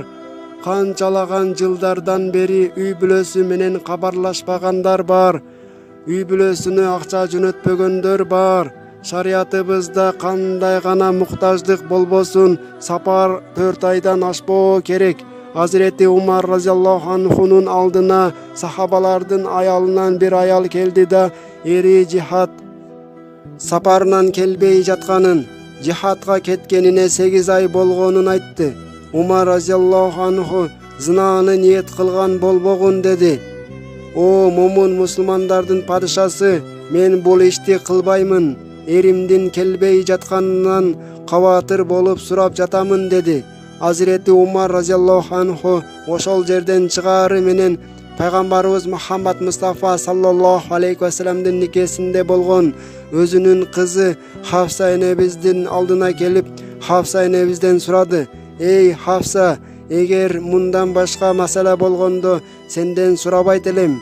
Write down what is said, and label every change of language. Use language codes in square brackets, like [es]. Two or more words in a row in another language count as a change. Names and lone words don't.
[ky] Канчалаган жылдардан бери үй бүлөсү менен кабарлашпагандар бар. Үй бүлөсүнө акча жөнөтпөгөндөр бар. Шариятыбызда кандай гана муктаждык болбосун, сапар 4 айдан ашпоо керек. Hazreti Umar [ar] رضي الله عنه [ky] алдына сахабалардын аялынан бир аял келди да, эри жихад сапарынан келбей жатканын, жихадка кеткенине 8 ай болгонун айтты. Умар [ar] رضي الله عنه [ky] зынаны ниет кылган болбогун деди. О момун мусулмандардын падышасы, мен бул ишти кылбаймын. Эримдин келбей жатканынан кабатыр болуп сурап жатамын деди. Hazreti Umar [ar] رضي الله عنه [ky] ошол жерден чыгары менен пайгамбарыбыз Мухаммад Мустафа [ar] صلى الله عليه وسلم [ky] никесинде болгон өзүнүн кызы Хафса энебиздин алдына келип, Хафса энебизден сурады: "Эй Хафса, эгер мындан башка маселе болгондо сенден сурабайт элем.